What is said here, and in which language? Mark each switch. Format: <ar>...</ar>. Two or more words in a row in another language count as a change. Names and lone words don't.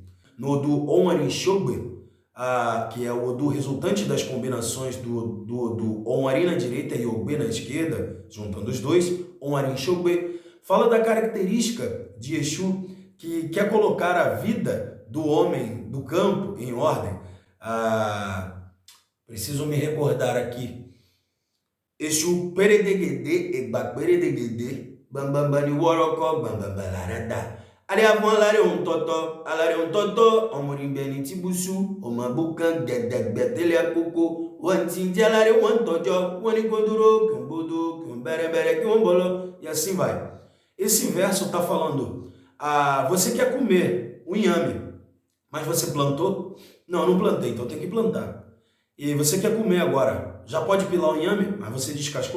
<pt>No Odu Onwarinxogbe, que é o Odu resultante das combinações do Onwari na direita e Ogbe na esquerda, juntando os dois, Onwarinxogbe, fala da característica de Exu que quer colocar a vida do homem do campo em ordem. Preciso me recordar aqui.</pt> <yo>Exu peredegede egbaperedegede bambambani woroko bambambalarada. Aliavon lare on toto omurimbeni tibusu omabukan gedegbe tele akoko</yo> <pt>e assim vai. Esse verso está falando, você quer comer o inhame, mas você plantou? Não, eu não plantei, então tem que plantar. E você quer comer agora, já pode pilar o inhame, mas você descascou?</pt>